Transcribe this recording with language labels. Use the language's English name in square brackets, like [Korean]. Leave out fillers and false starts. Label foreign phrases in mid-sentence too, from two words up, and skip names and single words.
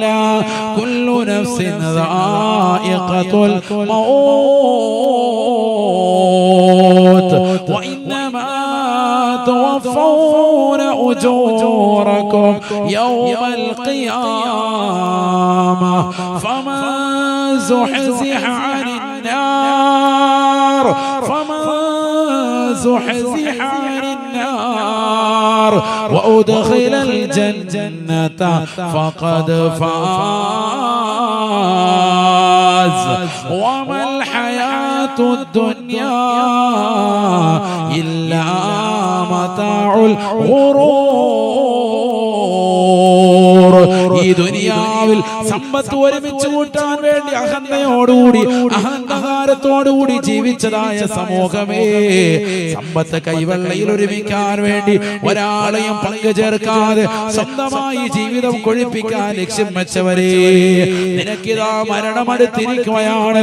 [Arabic] كل نفس ذائقة الموت وإنما توفون أجوركم يوم القيامة فمن زحزح عن النار وأدخل الجنة فقد فاز وما الحياة الدنيا إلا متاع الغرور. [Malayalam] ഈ ദുനിയാവിൽ സമ്പത്ത് ഒരുമിച്ച് കൂട്ടാൻ വേണ്ടി അഹങ്കാരത്തോടുകൂടി ജീവിച്ചതായ സമൂഹമേ, സമ്പത്ത് കൈവെള്ളയിൽ ഒരുമിക്കാൻ വേണ്ടി ഒരാളെയും പങ്കു ചേർക്കാതെ സ്വന്തമായി ജീവിതം കൊഴിപ്പിക്കാൻ ലക്ഷ്യം വെച്ചവരെ, നിനക്കിതാ മരണമടുത്തിരിക്കുകയാണ്.